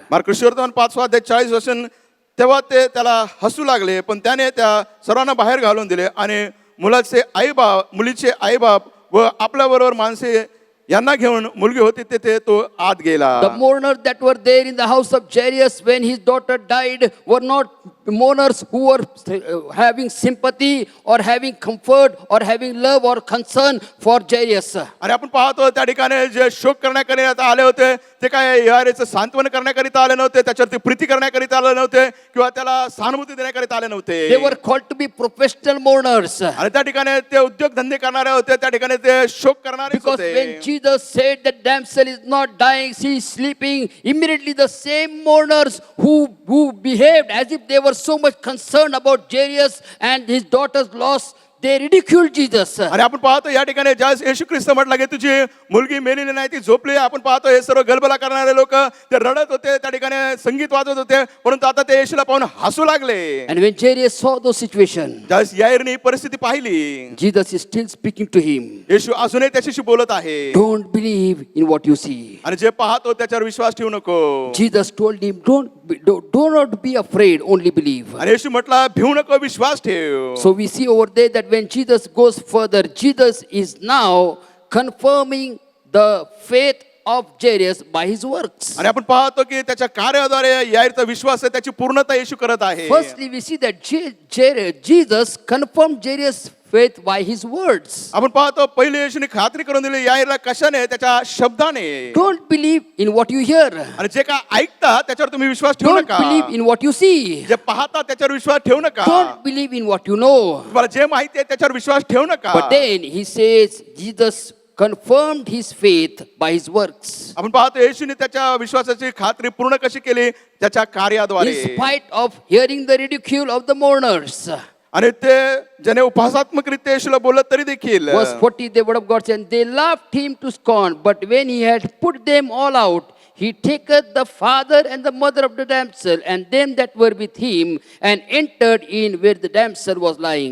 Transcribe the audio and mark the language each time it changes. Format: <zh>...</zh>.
<mr>Mark वर्तमान 5 अध्याय 40 वचन, तेव्हा ते त्याला हसू लागले, पण त्याने त्या सर्वांना बाहेर घालून दिले आणि मुलीचे आईबाप व आपल्या बरोबर माणसे यांना घेऊन मुलगी होती तेथे तो आत गेला.</mr> <en>The mourners that were there in the house of Jairus when his daughter died were not mourners who were having sympathy or having comfort or having love or concern for Jairus.</en> <mr>आणि आपण पाहतो त्या ठिकाणी जे शोक करण्याकरिता आले होते ते काय यारेचं सांत्वन करण्याकरिता आले नव्हते, त्याच्यावरती प्रीती करण्याकरिता आले नव्हते किंवा त्याला सहानुभूती देण्याकरिता आले नव्हते.</mr> <en>They were called to be professional mourners.</en> <mr>आणि त्या ठिकाणी ते उद्योग धंदे करणारे होते, त्या ठिकाणी ते शोक करणारे</mr> <en>Because when</en> <mr>होते.</mr> <en>Jesus said that damsel is not dying, she is sleeping, immediately the same mourners who behaved as if they were so much concerned about Jairus and his daughter's loss, they ridiculed Jesus.</en> <mr>आणि आपण पाहतो या ठिकाणी ज्यावेळेस येशू ख्रिस्त म्हटलं की तुझी मुलगी मेलेली नाही, ती झोपली. आपण पाहतो हे सर्व गलबला करणारे लोक ते रडत होते, त्या ठिकाणी संगीत वाजवत होते, परंतु आता ते येशूला पाहून हसू लागले.</mr> <en>And when Jairus saw those situation,</en> <mr>ज्यावेळेस याईरने ही परिस्थिती पाहिली,</mr> <en>Jesus is still speaking to him.</en> <mr>येशू अजूनही त्याच्याशी बोलत आहे.</mr> <en>Don't believe in what you see.</en> <mr>आणि जे पाहतो त्याच्यावर विश्वास ठेवू नको.</mr> <en>Jesus told him, do not be afraid, only believe.</en> <mr>आणि येशू म्हटला भिवू नको, विश्वास ठेव.</mr> <en>So we see over there that when Jesus goes further, Jesus is now confirming the faith of Jairus by his works.</en> <mr>आणि आपण पाहतो की त्याच्या कार्याद्वारे याईरचा विश्वास आहे त्याची पूर्णता येशू करत आहे.</mr> <en>Firstly, we see that Jesus confirmed Jairus' faith by his words.</en> <mr>आपण पाहतो पहिले येशूने खात्री करून दिली याईरला कशाने, त्याच्या शब्दाने.</mr> <en>Don't believe in what you hear.</en> <mr>आणि जे काय ऐकता त्याच्यावर तुम्ही विश्वास ठेवू</mr> <en>Don't</en> <mr>नका.</mr> <en>believe in what you see.</en> <mr>जे पाहता त्याच्यावर विश्वास ठेवू नका.</mr> <en>Don't believe in what you know.</en> <mr>तुम्हाला जे माहिती आहे त्याच्यावर विश्वास ठेवू नका.</mr> <en>But then he says Jesus confirmed his faith by his works.</en> <mr>आपण पाहतो येशूने त्याच्या विश्वासाची खात्री पूर्ण कशी केली, त्याच्या कार्याद्वारे.</mr> <en>In spite of hearing the ridicule of the mourners.</en> <mr>आणि ते ज्याने उपहासात्मकरित्या येशूला बोलत तरी देखील.</mr> <en>Verse 40, the word of God said, they laughed him to scorn, but when he had put them all out, he taketh the father and the mother of the damsel and them that were with him and entered in where the damsel was lying.</en>